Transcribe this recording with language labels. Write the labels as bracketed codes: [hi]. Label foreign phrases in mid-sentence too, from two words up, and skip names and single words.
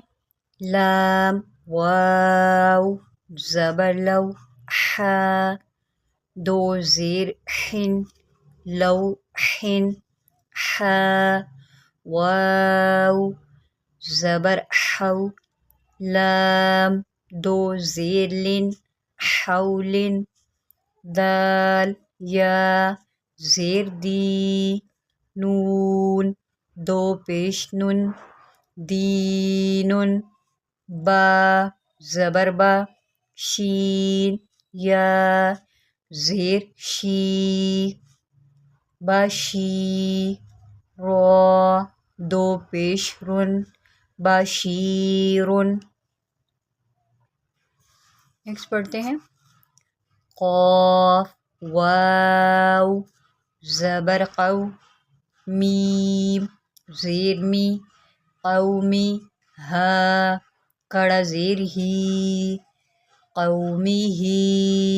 [ur] لام واو زبر لو، حا دو زیر حن، لو حن، حا واو زبر حو، لام دو زیر لن، حولن، دال یا زیر دی، نون دو پیش نن، دینن، با زبر با، شین یا زیر شی، باشی، را دو پیش رن، باشیرن۔ نیکسٹ پڑھتے ہیں۔ قاف واو زبر قو، میم زیر می، قومی، ہا کڑا زیر ہی، قومی ہی۔